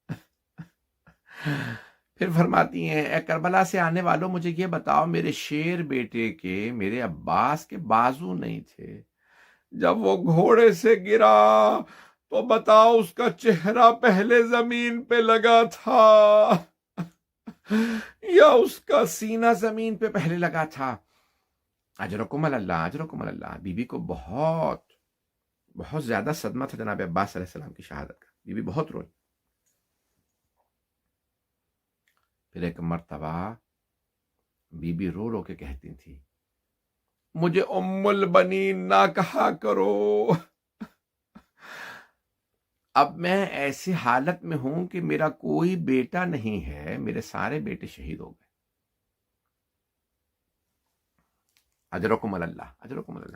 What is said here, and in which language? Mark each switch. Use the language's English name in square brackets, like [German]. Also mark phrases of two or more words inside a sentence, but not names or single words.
[Urdu] پھر فرماتی ہیں اے کربلا سے آنے والوں، مجھے یہ بتاؤ میرے شیر بیٹے کے، میرے عباس کے بازو نہیں تھے، جب وہ گھوڑے سے گرا تو بتاؤ اس کا چہرہ پہلے زمین پہ لگا تھا یا اس کا سینہ زمین پہ پہلے لگا تھا؟ [Arabic] اجرکم اللہ، اجرکم اللہ۔ [Urdu] بی بی کو بہت زیادہ صدمہ تھا جناب عباس علیہ السلام کی شہادت کا، بی بی بہت روئی۔ پھر ایک مرتبہ بی بی رو رو کے کہتی تھی مجھے ام البنین نہ کہا کرو، اب میں ایسی حالت میں ہوں کہ میرا کوئی بیٹا نہیں ہے، میرے سارے بیٹے شہید ہو گئے۔ [Arabic] اجرکم اللہ، اجرکم اللہ۔